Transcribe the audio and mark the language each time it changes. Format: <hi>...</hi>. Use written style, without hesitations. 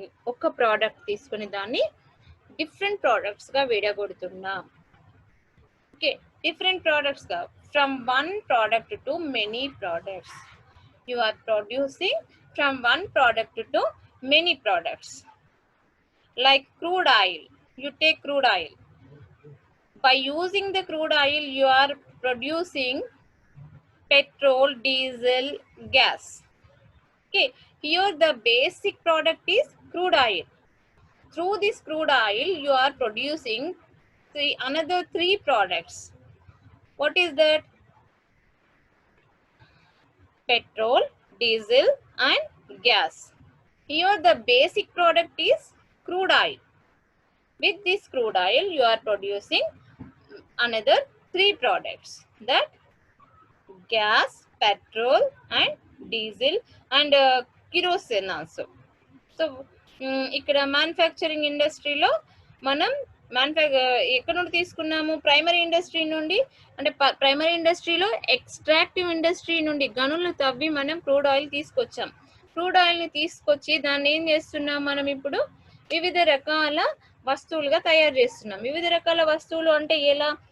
<te>ఒక్క ప్రోడక్ట్ తీసుకొని దాన్ని డిఫరెంట్ ప్రోడక్ట్స్ గా విడగొడుతున్నాం.</te> <en>Okay, different products గా from one product to many products. You are producing from one product to many products. Like crude oil, you take crude oil. By using the crude oil you are producing petrol, diesel, gas. Okay, here the basic product is crude oil. Through this crude oil you are producing another 3 products. What is that? Petrol, diesel and gas. Here the basic product is crude oil. With this crude oil you are producing another 3 products, that gas, petrol and diesel and kerosene also.</en> <te>So ఇక్కడ manufacturing ఇండస్ట్రీలో మనం ఎక్కడ నుండి తీసుకున్నాము? Primary industry నుండి. అంటే primary ఇండస్ట్రీలో extractive industry నుండి గనులు తవ్వి మనం క్రూడ్ ఆయిల్ తీసుకొచ్చాం. క్రూడ్ ఆయిల్ని తీసుకొచ్చి దాన్ని ఏం చేస్తున్నాం? మనం ఇప్పుడు వివిధ రకాల వస్తువులుగా తయారు చేస్తున్నాం. వివిధ రకాల వస్తువులు అంటే ఎలా?</te>